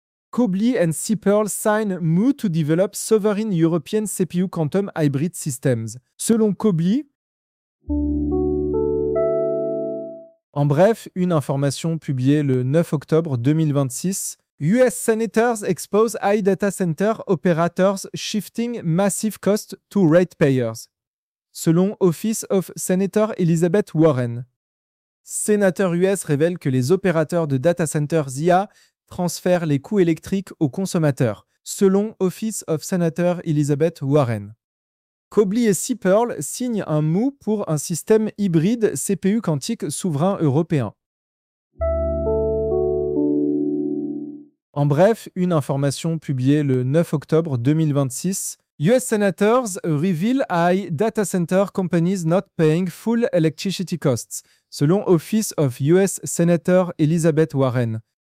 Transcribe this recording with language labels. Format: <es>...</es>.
<en>Cobly and Cipherl sign move to develop sovereign European CPU quantum hybrid systems.</en> <fr>Selon Cobly. En bref, une information publiée le 9 octobre 2026.</fr> <en>US Senators expose AI data center operators shifting massive cost to ratepayers.</en> <fr>Selon Office of Senator Elizabeth Warren. Sénateur US révèle que les opérateurs de data centers IA transfère les coûts électriques aux consommateurs, selon Office of Senator Elizabeth Warren. Cobly et Cipherl signent un MOU pour un système hybride CPU quantique souverain européen. En bref, une information publiée le 9 octobre 2026.</fr> <en>US Senators reveal AI data center companies not paying full electricity costs, selon Office of US Senator Elizabeth Warren.</en>